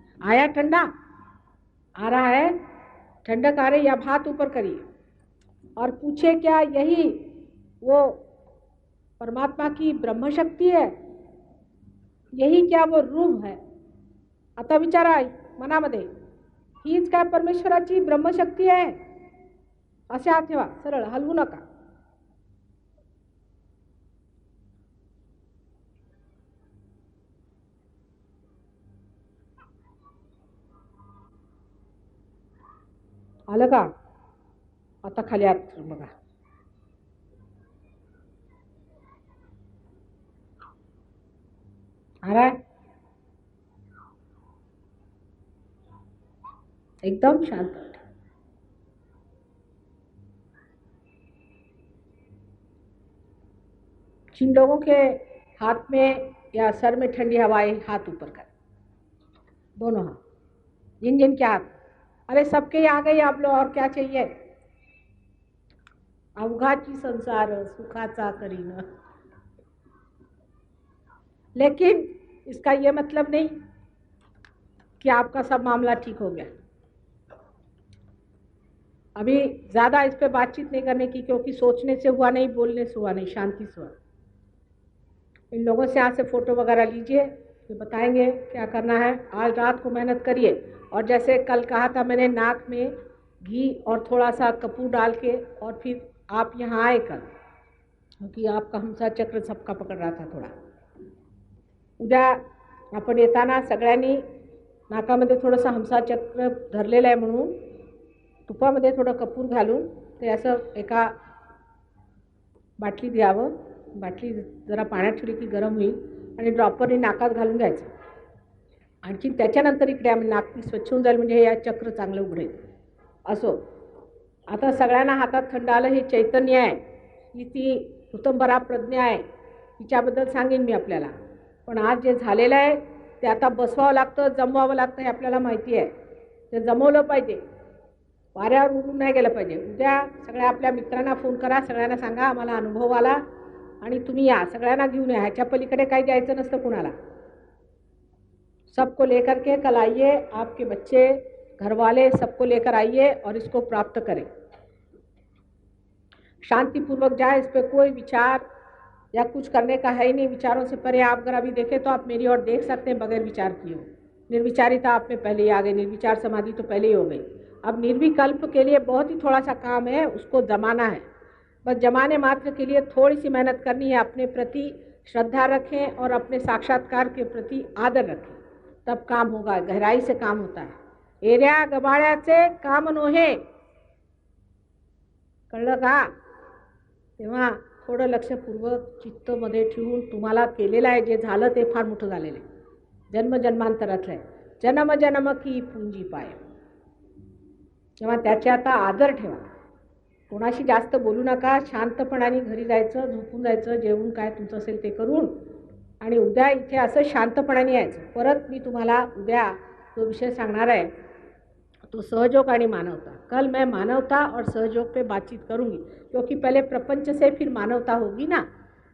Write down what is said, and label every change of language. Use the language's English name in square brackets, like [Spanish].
[Hindi] आया ठंडा, आ रहा है, ठंडक आ रही है। अब हाथ ऊपर करिए और पूछे क्या यही वो परमात्मा की ब्रह्म शक्ती है? यही क्या वो रूप है? [Marathi] आता विचारा मनामध्ये, हीच काय परमेश्वराची ब्रह्मशक्ती आहे? असे हात ठेवा, सरळ, हलवू नका. आलं का? आता खाली हात बघा. [Hindi] आ रहा है? एकदम शांत. जिन लोगों के हाथ में या सर में ठंडी हवाएं, हाथ ऊपर कर, दोनों हाथ. जिन जिन के हाथ, अरे सबके आ गई आप लोग, और क्या चाहिए? [Marathi] अवघाची संसार सुखाचा करीन. [Hindi] लेकिन इसका ये मतलब नहीं कि आपका सब मामला ठीक हो गया. अभी ज़्यादा इस पे बातचीत नहीं करने की, क्योंकि सोचने से हुआ नहीं, बोलने से हुआ नहीं, शांति से हुआ. इन लोगों से यहाँ से फ़ोटो वगैरह लीजिए, फिर बताएंगे क्या करना है. आज रात को मेहनत करिए, और जैसे कल कहा था मैंने, नाक में घी और थोड़ा सा कपूर डाल के, और फिर आप यहाँ आए कल, क्योंकि आपका हमसा चक्र सबका पकड़ रहा था थोड़ा. [Marathi] उद्या आपण येताना सगळ्यांनी नाकामध्ये थोडंसं हमसा चक्र धरलेलं आहे म्हणून तुपामध्ये थोडं कपूर घालून ते असं एका बाटलीत घ्यावं. बाटली जरा पाण्यात ठेवली की गरम होईल, आणि ड्रॉपरने नाकात घालून घ्यायचं. आणखी त्याच्यानंतर इकडे आम्ही नाक स्वच्छ होऊन जाईल, म्हणजे या चक्र चांगलं उघडेल. असो, आता सगळ्यांना हातात थंड आलं. हे चैतन्य आहे, ही ती उत्तमपरा प्रज्ञा आहे, तिच्याबद्दल सांगेन मी आपल्याला. पण आज जे झालेलं आहे ते आता बसवावं लागतं, जमवावं लागतं, हे आपल्याला माहिती आहे. ते जमवलं पाहिजे, वाऱ्यावर उडून नाही गेलं पाहिजे. उद्या सगळ्या आपल्या मित्रांना फोन करा, सगळ्यांना सांगा आम्हाला अनुभव आला आणि तुम्ही या, सगळ्यांना घेऊन या. ह्याच्या पलीकडे काही द्यायचं नसतं कुणाला. [Hindi] सबको लेकर के कल आइए, आपके बच्चे, घर वाले, सबको लेकर आइए और इसको प्राप्त करें. शांतिपूर्वक जाए, इस पर कोई विचार या कुछ करने का है ही नहीं. विचारों से परे आप अगर अभी देखें तो आप मेरी ओर देख सकते हैं बगैर विचार किए. निर्विचारिता आप में पहले ही आ गई, निर्विचार समाधि तो पहले ही हो गई. अब निर्विकल्प के लिए बहुत ही थोड़ा सा काम है, उसको जमाना है. बस जमाने मात्र के लिए थोड़ी सी मेहनत करनी है. अपने प्रति श्रद्धा रखें और अपने साक्षात्कार के प्रति आदर रखें, तब काम होगा. गहराई से काम होता है. [Marathi] एऱ्या गबाळ्याचे काम नोहे, कळलं का? तेव्हा थोडं लक्षपूर्वक चित्तमध्ये ठेवून तुम्हाला केलेलं आहे, जे झालं ते फार मोठं झालेलं आहे, जन्मजन्मांतरातलं आहे. [Hindi] जन्म जन्म की पुंजी [Marathi] पाय. तेव्हा त्याचे आता आदर ठेवा. कोणाशी जास्त बोलू नका. शांतपणाने घरी जायचं, झोपून जायचं, जेवून काय तुमचं असेल ते करून, आणि उद्या इथे असं शांतपणाने यायचं. परत मी तुम्हाला उद्या जो विषय सांगणार आहे तो सहयोग आणि मानवता. [Hindi] कल मैं मानवता और सहयोग पे बातचीत करूंगी, क्योंकि पहले प्रपंच से फिर मानवता होगी ना.